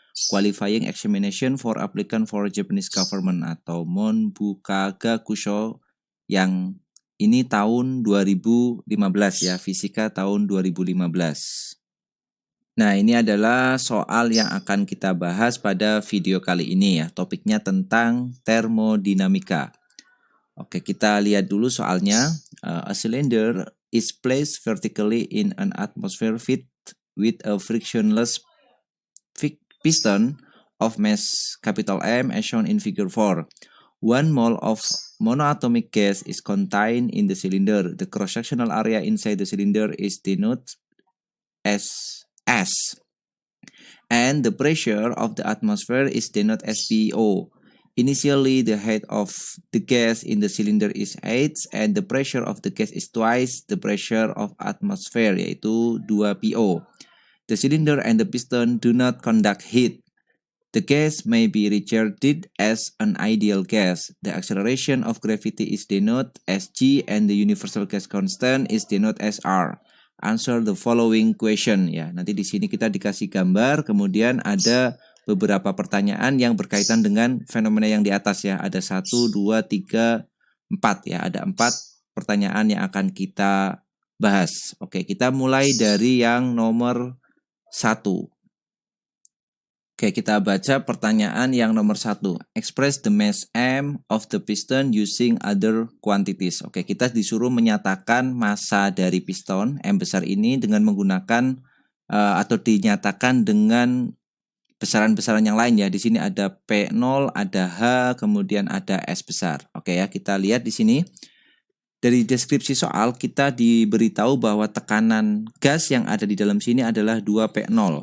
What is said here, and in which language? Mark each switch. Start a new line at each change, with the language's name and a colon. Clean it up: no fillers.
English: Qualifying Examination for Applicant for Japanese Government
Indonesian: atau Monbukaga Kusho yang ini tahun 2015 ya, fisika tahun 2015. Nah, ini adalah soal yang akan kita bahas pada video kali ini ya. Topiknya tentang termodinamika. Oke, kita lihat dulu soalnya.
English: A cylinder is placed vertically in an atmosphere filled with a frictionless piston of mass capital M as shown in figure 4. 1 mole of monoatomic gas is contained in the cylinder. The cross-sectional area inside the cylinder is denoted as S. And the pressure of the atmosphere is denoted as PO. Initially, the height of the gas in the cylinder is H and the pressure of the gas is twice the pressure of atmosphere,
Indonesian: yaitu 2 PO.
English: The cylinder and the piston do not conduct heat. The gas may be regarded as an ideal gas. The acceleration of gravity is denoted as G and the universal gas constant is denoted as R. Answer the following question ya.
Indonesian: Nanti di sini kita dikasih gambar, kemudian ada beberapa pertanyaan yang berkaitan dengan fenomena yang di atas ya. Ada 1, 2, 3, 4 ya. Ada 4 pertanyaan yang akan kita bahas. Oke, kita mulai dari yang nomor 1. Oke, kita baca pertanyaan yang nomor 1. Express the mass M of the piston using other quantities. Oke, kita disuruh menyatakan massa dari piston M besar ini dengan menggunakan atau dinyatakan dengan besaran-besaran yang lain ya. Di sini ada P0, ada H, kemudian ada S besar. Oke ya, kita lihat di sini. Dari deskripsi soal kita diberitahu bahwa tekanan gas yang ada di dalam sini adalah 2P0.